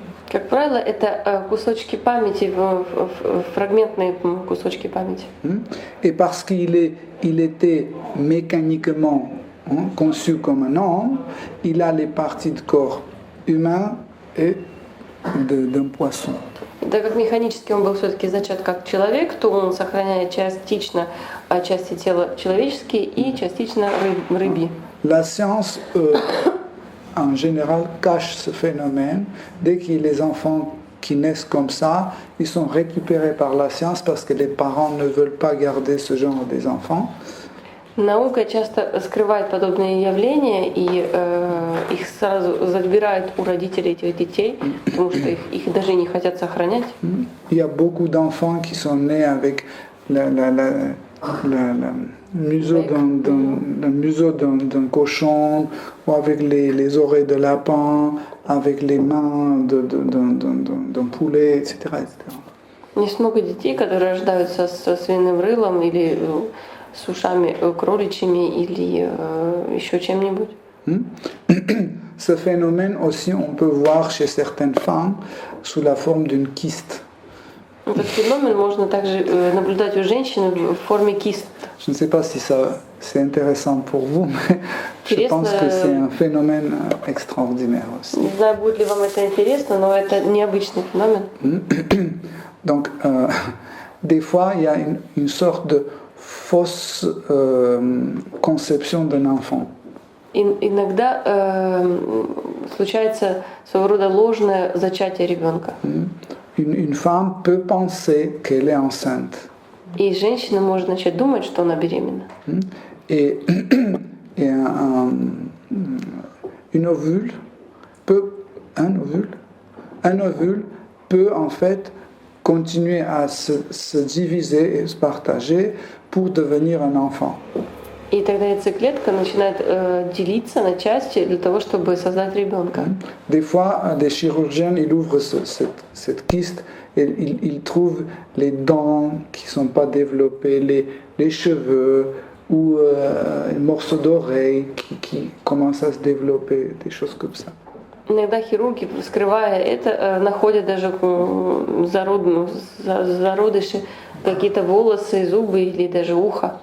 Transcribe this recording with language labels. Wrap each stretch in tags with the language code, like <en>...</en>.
<ru>Как правило, это кусочки памяти, фрагментные кусочки памяти.</ru> <fr>Et parce qu'il était mécaniquement conçu comme un homme, il a les parties de corps humain et d'un poisson.</fr> <ru>Так как механически он был все-таки зачат как человек, то он сохраняет частично части тела человеческие и частично рыбьи.</ru> <fr>La science, en général, cache ce phénomène. Dès que les enfants qui naissent comme ça, ils sont récupérés par la science parce que les parents ne veulent pas garder ce genre des enfants.</fr> <ru>Наука часто скрывает подобные явления, и их сразу забирают у родителей этих детей, потому что их даже не хотят сохранять.</ru> <fr>Il y a beaucoup d'enfants qui sont nés avec le museau d'un cochon, ou avec les oreilles de lapin, avec les mains d'un poulet, etc.</fr> <ru>Есть много детей, которые рождаются со свиным рылом или с ушами кроличьими или еще чем-нибудь.</ru> <fr>Ce phénomène aussi, on peut voir chez certaines femmes sous la forme d'une kyste.</fr> <ru>Этот феномен можно также наблюдать у женщин в форме кист.</ru> <fr>Je ne sais pas si c'est intéressant pour vous, mais je pense que c'est un phénomène extraordinaire aussi.</fr> <ru>Не знаю, будет ли вам это интересно, но это необычный феномен.</ru> <fr>Donc, des fois, il y a une sorte de fausse conception d'un enfant.</fr> <ru>Иногда случается своего рода ложное зачатие ребенка.</ru> <fr>Une femme peut penser qu'elle est enceinte.</fr> <ru>И женщина может начать думать, что она беременна.</ru> <fr>Et un ovule peut en fait continuer à se diviser et se partager pour devenir un enfant.</fr> <ru>И тогда яйцеклетка начинает делиться на части для того, чтобы создать ребенка.</ru> <fr>Des fois, des chirurgiens, ils ouvrent cette kyste et ils trouvent les dents qui ne sont pas développées, les cheveux ou un morceau d'oreille qui commence à se développer, des choses comme ça.</fr> <ru>Иногда хирурги, вскрывая это, находят даже зародыши, какие-то волосы, зубы или даже ухо.</ru>